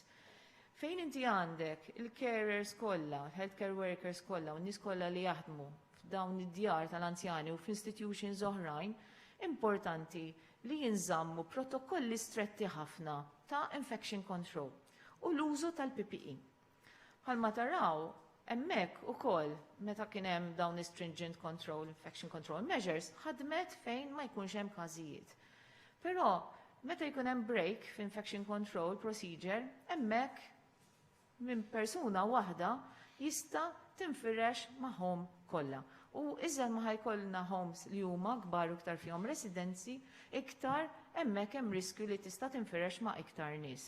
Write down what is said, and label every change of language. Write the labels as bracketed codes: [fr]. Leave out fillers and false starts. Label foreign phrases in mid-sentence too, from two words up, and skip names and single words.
[mt] Fejn inti għandek il-carers kollha, [en] healthcare workers [mt] kollha u n-nies kollha li jaħdmu f'dawn id-djar tal-anzjani u f'institutions oħrajn, importanti li jinżammu protokolli stretti ħafna ta' [en] infection control [mt] u l-użu tal-PPE. Bħalma taraw, hemmhekk ukoll meta kien hemm dawn [en] stringent control, infection control measures, [mt] ħadmet fejn ma jkunx hemm każijiet. Però meta jkun hemm break f' [en] infection control procedure, [mt] hemmhekk minn persuna waħda jista' tinfirex magħhom kollha. U iżel ma ħajkollna homes li huma kbar iktar fihom residenzi, iktar hemmhekk hemm riskju li tista' tinfirex ma' iktar nies.